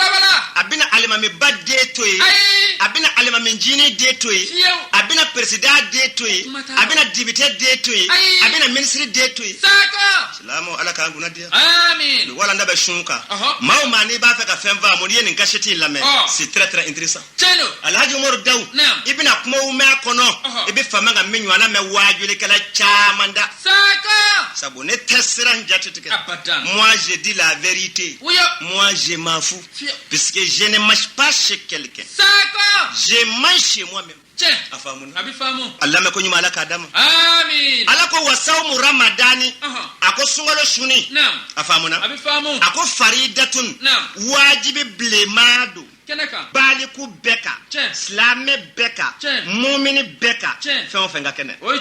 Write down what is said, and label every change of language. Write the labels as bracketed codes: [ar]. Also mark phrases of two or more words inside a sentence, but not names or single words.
[bm] a bɛna alimamiba den to ye a bɛna alimami ncini den to ye a bɛna président den to ye a bɛna député den to ye a bɛna ministre den to ye silamɛw Ala k'an kunna diya wala n da bɛ sun kan maa o maa n'i b'a fɛ ka fɛn faamu n'i ye nin kasɛti in lamɛn [fr] c'est très très intéressant [bm] Alhaji Umaru Dawu i bɛna kumaw mɛn a kɔnɔ i bɛ fama ka min ɲɔgɔnna mɛn waajulikɛla caman da sabu ne tɛ siran jate tigɛ [fr] moi je dis la vérité moi je m'en fous puisque je ne marche pas chez quelqu'un je mange chez moi-même [bm] a faamuna Allah mɛ ko ɲuman Ala k'a d'a ma Ala ko [ar] وصوم رمضان [bm] a ko sunkalo suni a faamuna a ko [ar] فريضة واجب [bm] bilenman don baaliku bɛɛ kan silamɛ bɛɛ kan mumini bɛɛ kan fɛn o fɛn ka kɛnɛ